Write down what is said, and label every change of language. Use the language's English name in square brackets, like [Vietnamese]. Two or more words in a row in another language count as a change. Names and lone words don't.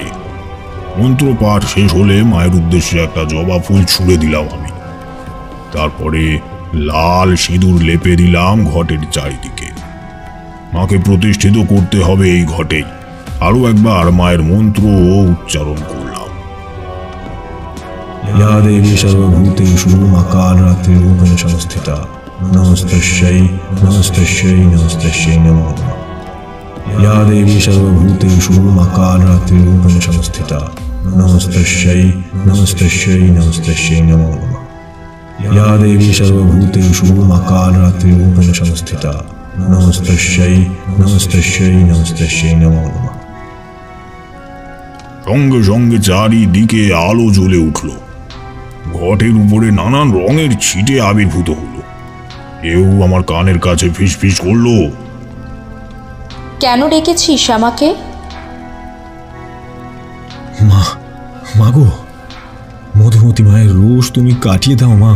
[Bangla] মন্ত্রপাঠ শেষ হলে মায়ের উদ্দেশ্যে একটা জবা ফুল ছুঁড়ে দিলাম আমি। তারপরে লাল সিঁদুর লেপে দিলাম ঘটের চারিদিকে। মাকে প্রতিষ্ঠিত করতে হবে এই ঘটেই। আরো একবার মায়ের মন্ত্র উচ্চারণ করলাম। [Sanskrit] या देवी सर्वभूतेषु मा कालरात्रिरूपेण संस्थिता। नमस्तस्यै नमस्तस्यै नमस्तस्यै नमो नमः। या देवी सर्वभूतेषु मा कालरात्रिरूपेण संस्थिता। नमस्तस्यै नमस्तस्यै नमस्तस्यै नमो नमः। या देवी सर्वभूतेषु मा कालरात्रिरूपेण संस्थिता। नमस्तस्यै नमस्तस्यै नमस्तस्यै नमो नमः। [Bangla] সঙ্গে সঙ্গে চারিদিকে আলো জ্বলে উঠল। ঘটের উপরে নানান রঙের ছিটে আবির্ভূত হলো। কেউ আমার কানের কাছে ফিসফিস করলো, কেন ডেকেছিস আমাকে? মা, মাগো, মধুমতি মায়ের রোষ তুমি কাটিয়ে দাও মা।